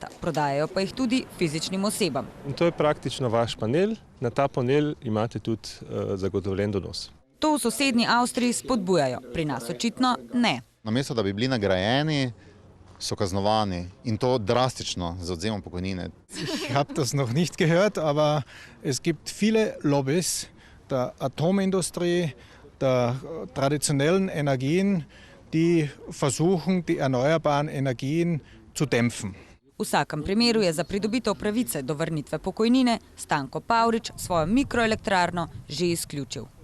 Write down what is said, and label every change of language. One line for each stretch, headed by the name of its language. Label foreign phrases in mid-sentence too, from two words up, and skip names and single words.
Slovenian: Prodajajo pa jih tudi fizičnim osebam. In to je praktično vaš panel. Na ta panel imate tudi zagotovljen donos. To v sosednji Avstriji spodbujajo, pri nas očitno ne. Namesto da bi bili nagrajeni, so kaznovani in to drastično z odvzemom pokojnine.
German: Ich habe das noch nicht gehört, aber es gibt viele Lobbys der Atomindustrie, der traditionellen Energien, die versuchen, die erneuerbaren Energien zu dämpfen.
Slovenian: V vsakem primeru je za pridobitev pravice do vrnitve pokojnine Stanko Pavrič svojo mikroelektrarno že izključil.